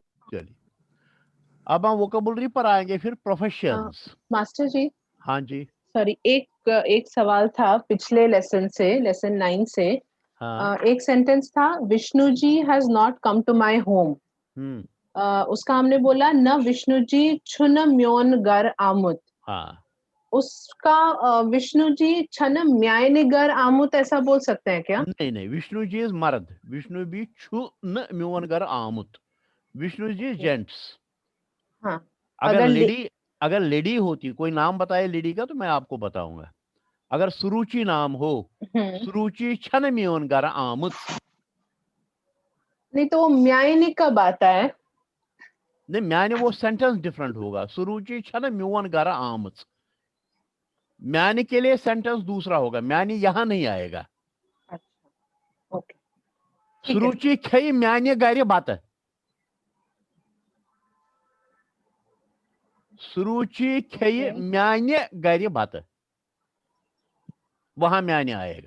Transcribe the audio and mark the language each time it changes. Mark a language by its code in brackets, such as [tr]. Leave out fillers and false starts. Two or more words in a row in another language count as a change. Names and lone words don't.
[hi] चलिए अब हम वोकैबुलरी पर आएंगे, फिर प्रोफेशंस। मास्टर जी हाँ जी सॉरी, एक सवाल था पिछले लेसन से, लेसन 9 से। हाँ एक सेंटेंस था, विष्णु जी [en] has not come to my home. [hi] उसका हमने बोला न विष्णु जी [ks] छुन म्योन गर आमुत। [hi] हाँ उसका विष्णु जी [ks] छन म्याय निगर आमुत [hi] ऐसा बोल सकते हैं क्या? नहीं नहीं, विष्णु जी इज मर्द, विष्णु भी [ks] छु न म्योन गर आमुत, [hi] विष्णु जी जेंट्स। हाँ अगर लेडी होती, कोई नाम बताए लेडी का तो मैं आपको बताऊंगा। अगर सुरुचि नाम हो, सुरुचि [ks] छन म्योन गर आमुत। [hi] नहीं तो म्यायनी कब आता है? नहीं, मैंने वो सेंटेंस डिफरेंट होगा, सुरुचि [ks] छन म्योन गर आमुत, [hi] मैंने के लिए सेंटेंस दूसरा होगा, मैंने यहां नहीं आएगा। ओके, सुरुचि [ks] खई मैंने गर बात, [hi] सुरुचि [ks] खई मैंने गर बात, [hi] वहां मैंने आएगा।